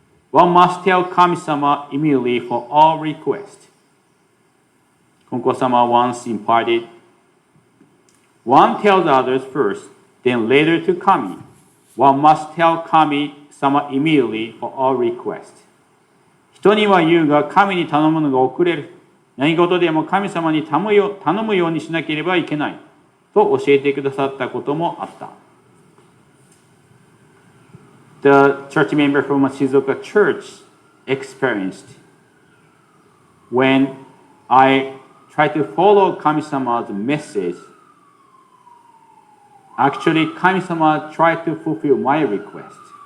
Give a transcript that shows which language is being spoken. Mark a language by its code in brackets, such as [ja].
[en] One must tell Kami-sama immediately for all requests. Konko-sama once imparted, one tells others first, then later to Kami. One must tell Kami-sama immediately for all requests. [ja] 人には言うが神に頼むのが遅れる。何事でも神様に頼むようにしなければいけない。と教えてくださったこともあった。 [en] The church member from a Shizuoka church experienced when I tried to follow Kami-sama's message, actually Kami-sama tried to fulfill my request.